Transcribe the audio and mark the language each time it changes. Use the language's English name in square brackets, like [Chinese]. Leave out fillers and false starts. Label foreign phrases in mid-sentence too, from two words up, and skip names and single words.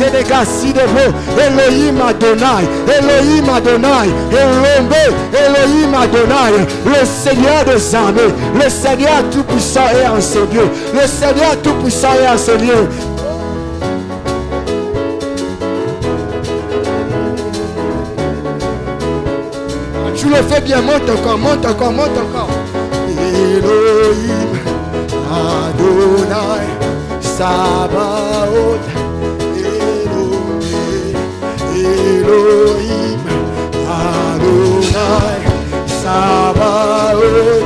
[Hebrew] אלוהים אדוני, אלוהים אדוני, אלוהים אדוני, [French] le Seigneur des armées, le Seigneur tout-puissant est en ce lieu, le Seigneur tout-puissant est en ce lieu. Tu le fais bien, monte encore, monte encore, monte encore. [Hebrew] אלוהים, אדוני, צבאות, אלוהים, אדוני, צבאות.